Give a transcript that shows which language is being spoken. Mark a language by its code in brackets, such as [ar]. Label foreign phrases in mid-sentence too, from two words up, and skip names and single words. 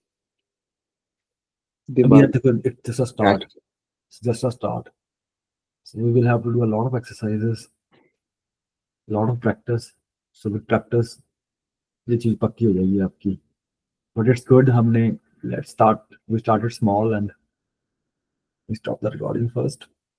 [hi] अभी दिमाग [en] it's just a start. It's just a start. So we will have to do a lot of exercises, a lot of practice. So with practice, [hi] ये चीज पक्की हो जाएगी आपकी। [en] But it's good. हमने we started small and we stop the recording first.